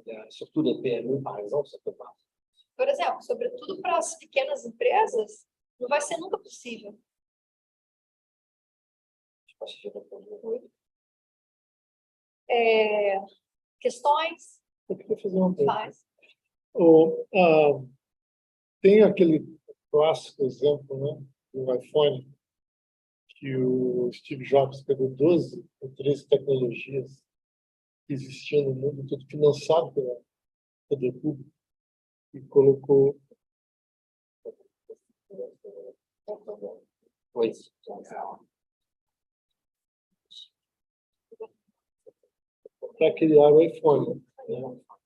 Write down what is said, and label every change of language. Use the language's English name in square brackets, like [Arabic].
[French] Surtout les PME, par exemple, ça peut pas. [Portuguese] Por exemplo, sobretudo para as pequenas empresas, não vai ser nunca possível. [French] Je sais pas si j'ai répondu. [Portuguese] Questões? Eu queria fazer uma pergunta. Faz. Tem aquele clássico exemplo, né, do iPhone, que o Steve Jobs pegou 12 ou 13 tecnologias que existiam no mundo, tudo financiado pelo poder público, e colocou para criar o iPhone, né?